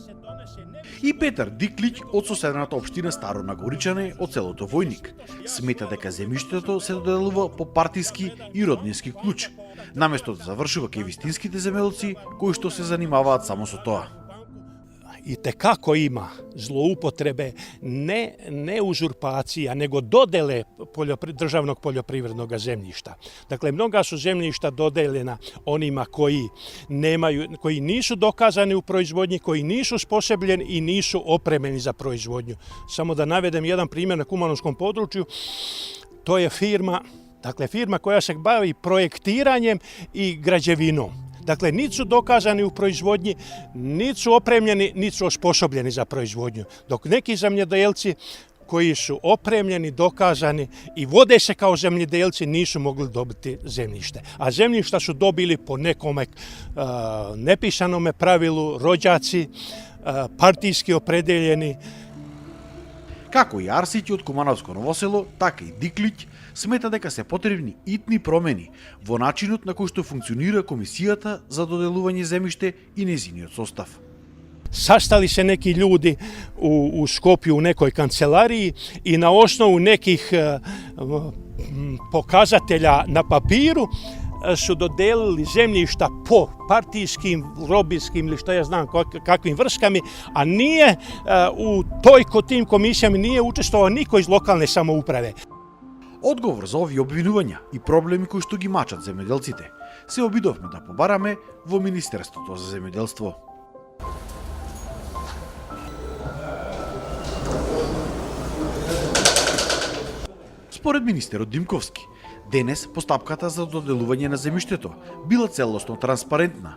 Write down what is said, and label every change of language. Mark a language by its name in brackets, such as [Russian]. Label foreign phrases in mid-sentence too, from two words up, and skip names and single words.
[Macedonian] И Петар Диклиќ од соседната општина Старо Нагоричане од селото Војник смета дека земјиштето се доделува по партиски и роднински клуч, наместо да завршува кај вистинските земјоделци кои што се занимаваат само со тоа. [Serbian] И како има злоупотребе, не узурпација, него доделе државnog полјопривредnog земјишта. Dakle, mnoga su zemljišta dodeljena onima koji nisu dokazani u proizvodnji, koji nisu sposobljeni i nisu opremljeni za proizvodnju. Samo da navedem jedan primjer na Kumanovskom području, to je firma koja se bavi projektiranjem i građevinom. Dakle, niti su dokazani u proizvodnji, niti su opremljeni, niti su osposobljeni za proizvodnju. Dok neki zemljodelci koji su opremljeni, dokazani i vode se kao zemljodelci, nisu mogli dobiti zemljište. A zemljišta su dobili po nekome nepisanome pravilu, rođaci, partijski opredeljeni. [Macedonian] Како и Арсиќ од Кумановско Новосело, така и Диклиќ смета дека се потребни итни промени во начинот на кој што функционира Комисијата за доделување земјиште и незиниот состав. [Serbian] Sastali se neki ljudi u Skopju u nekoj kancelariji i na osnovu nekih pokazatelja na papiru su dodelili zemljišta po partijskim, lobijskim ili šta ja znam kakvim vrskami, a nije u tim komisijama nije učestvovao niko iz lokalne samouprave. [Macedonian] Одговор за овие обвинувања и проблеми кои што ги мачат земјоделците се обидовме да побараме во Министерството за земјоделство. Според министерот Димковски, денес постапката за доделување на земјиштето била целосно транспарентна.